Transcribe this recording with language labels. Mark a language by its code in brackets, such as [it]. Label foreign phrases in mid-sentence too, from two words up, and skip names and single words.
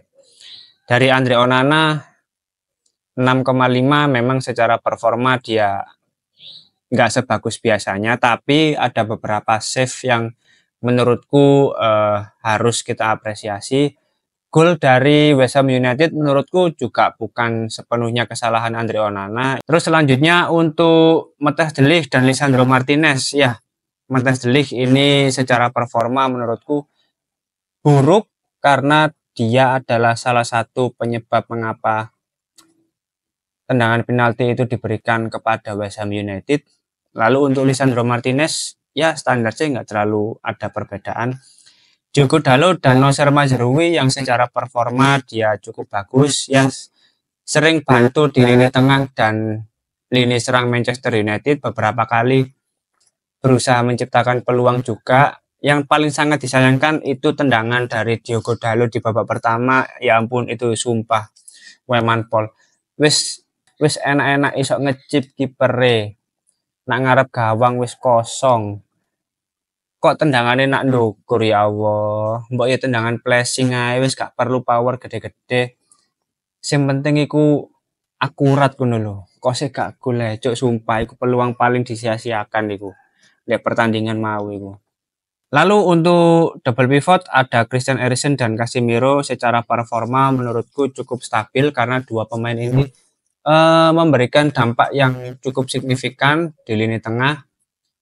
[id] Dari Andre Onana 6,5 memang secara performa dia nggak sebagus biasanya, tapi ada beberapa save yang menurutku harus kita apresiasi. Gol dari West Ham United menurutku juga bukan sepenuhnya kesalahan Andre Onana. Terus selanjutnya untuk Matthijs de Ligt dan Lisandro Martinez, ya Matthijs de Ligt ini secara performa menurutku buruk karena dia adalah salah satu penyebab mengapa tendangan penalti itu diberikan kepada West Ham United. Lalu untuk Lisandro Martinez, ya standarnya nggak terlalu ada perbedaan. Diogo Dalot dan Nocer Mazraoui yang secara performa dia cukup bagus, yang sering bantu di lini tengah dan lini serang Manchester United, beberapa kali berusaha menciptakan peluang juga. Yang paling sangat disayangkan itu tendangan dari Diogo Dalot di babak pertama, ya ampun itu sumpah Weman Paul. [jv] Wis enak-enak isok ngecip kipere, nak ngarep gawang wis kosong, kok tendangannya nak ndukur ya Allah. Mbok ya tendangan flashing ae wis gak perlu power gede-gede, sing penting iku akurat ngono lho. Kok sih gak gol cuk, sumpah iku [id] peluang paling disia-siakan [jv] iku [id] lihat pertandingan [jv] mau iku. [id] Lalu untuk [en] double pivot [id] ada Christian Eriksen dan Casemiro, secara performa menurutku cukup stabil karena dua pemain ini memberikan dampak yang cukup signifikan di lini tengah.